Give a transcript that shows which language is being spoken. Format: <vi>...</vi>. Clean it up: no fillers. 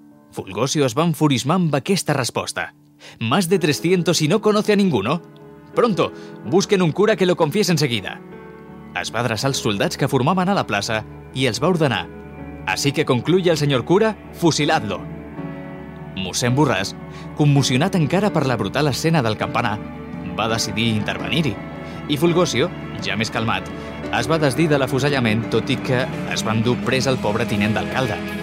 <ca>Fulgosio es va enfurismar amb aquesta resposta.</ca> <es>«Más de 300 y no conoce a ninguno». «Pronto, busquen un cura que lo confiese enseguida».</es> <ca>Es va adreçar als soldats que formaven a la plaça i els va ordenar</ca> <es>«Así que concluye el señor cura, fusiladlo».</es> <ca>Mossèn Borràs, commocionat encara per la brutal escena del campanar, va decidir intervenir-hi. I Fulgosio, ja més calmat, es va desdir de l'afusellament, tot i que es va endur pres el pobre tinent d'alcalde.</ca>